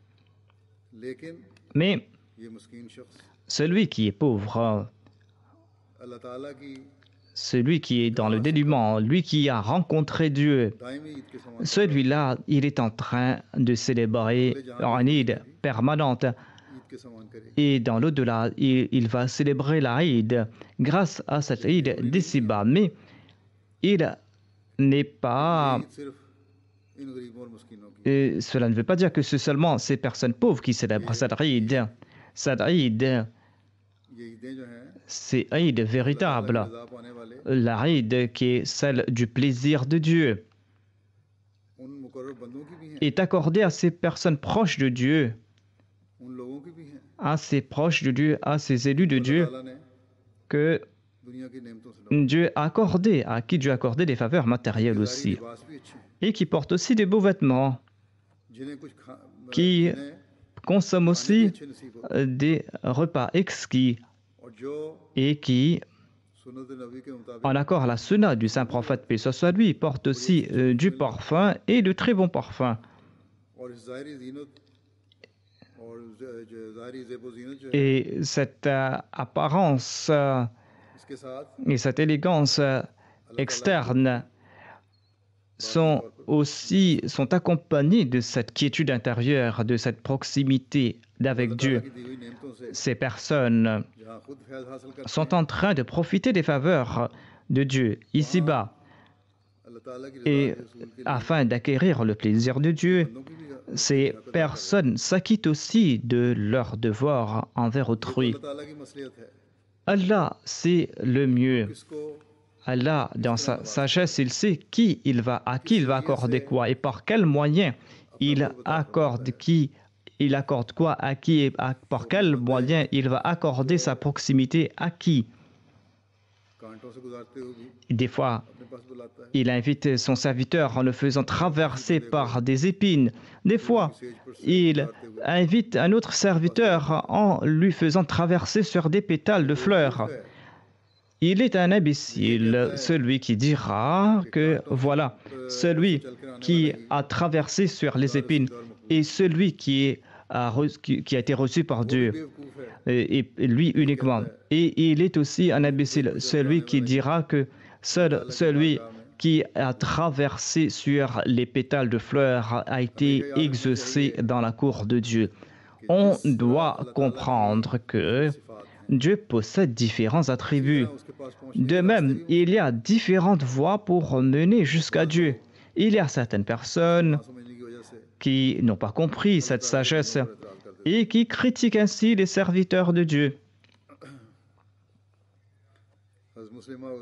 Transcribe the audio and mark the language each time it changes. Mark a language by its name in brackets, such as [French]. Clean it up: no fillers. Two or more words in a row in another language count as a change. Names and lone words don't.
[French] Mais celui qui est pauvre, celui qui est dans le dénuement, lui qui a rencontré Dieu, celui-là, il est en train de célébrer une Eid permanente. [Urdu] اس کے سمان کرے [French] Et dans l'au-delà, il va célébrer l'Aïd grâce à cette Aïd d'ici-bas. Mais il n'est pas... [Urdu] یہ صرف ان غریبوں اور مسکینوں کی [French] cela ne veut pas dire que c'est seulement ces personnes pauvres qui célèbrent cette Aïd. Cette Aïd, [Urdu] یہ عیدیں جو ہیں [French] c'est Aïd [Urdu] اللہ تعالیٰ کی [French] véritable. [Urdu] رضا پانے والے [French] L'Aïd qui est celle du plaisir de Dieu [Urdu] ان مقرب بندوں کی بھی ہیں [French] est accordée à ces personnes proches de Dieu, [Urdu] ان لوگوں کی بھی ہیں [French] à ces proches de Dieu, à ces élus de [Urdu] अल्लाह [French] Dieu [Urdu] تعالیٰ نے [French] que [Urdu] دنیا کی نعمتوں سے [French] Dieu a accordé, à qui Dieu a accordé des faveurs matérielles [Urdu] ज़ाहिरी [French] aussi, [Urdu] لباس بھی اچھے ہیں [French] et qui portent aussi des beaux vêtements, [Urdu] جنہیں کچھ [French] qui [Urdu] जिन्हें [French] consomment [Urdu] کھانے بھی [French] aussi [Urdu] اچھے نصیب ہوتے [French] des repas exquis [Urdu] ہیں اور جو [French] et qui, [Urdu] سنت نبی کے مطابق [French] en accord à la sunna du saint prophète, paix soit lui, portent aussi du parfum et de très bons parfums. [Urdu] اور اس ظاہری زینت اور جو ظاہری زیب و زینت جو ہے [French] Et cette apparence [Urdu] اس کے ساتھ [French] et cette élégance externe sont accompagnées de cette quiétude intérieure, de cette proximité avec [Urdu] اللہ تعالیٰ [French] Dieu. [Urdu] کی دی ہوئی نعمتوں سے [French] Ces personnes [Urdu] جہاں خود فیض حاصل کرتے [French] sont en train de profiter des faveurs de Dieu ici-bas [Urdu] ہیں اللہ تعالیٰ کی رضا [French] et [Urdu] کے رسول کے لیے [French] afin d'acquérir le plaisir de Dieu. [Urdu] بندوں کی بھی [French] Ces personnes s'acquittent aussi de leurs devoirs envers autrui. [Urdu] اللہ تعالیٰ کی مصلحت ہے [French] Allah, c'est le mieux. [Urdu] किसको [French] Allah, dans sa sagesse, il sait à qui il va accorder quoi et par quel moyen il accorde quoi à qui et par quel moyen il va accorder sa proximité à qui. [Urdu] کانٹوں سے گزارتے ہوئے بھی [French] Des fois, [Urdu] اپنے پاس بلاتا ہے [French] il invite son serviteur en le faisant traverser par des épines. Des fois, il invite un autre serviteur en lui faisant traverser sur des pétales de fleurs. Il est un imbécile, celui qui dira que voilà, celui qui a traversé sur les épines et celui qui a été reçu par Dieu, [Urdu] بیوقوف ہے [French] et lui uniquement. Et il est aussi un imbécile, celui qui dira que seul celui qui a traversé sur les pétales de fleurs a été exaucé dans la cour de Dieu. On doit comprendre que Dieu possède différents attributs. [Urdu] اس کے پاس پہنچنے [French] De même, il y a différentes voies pour mener jusqu'à Dieu. Il y a certaines personnes [Urdu] سمجھنے کی وجہ سے [French] qui n'ont pas compris cette sagesse et qui critiquent ainsi les serviteurs de Dieu. [Urdu] हज़रत मुस्लिम मऊद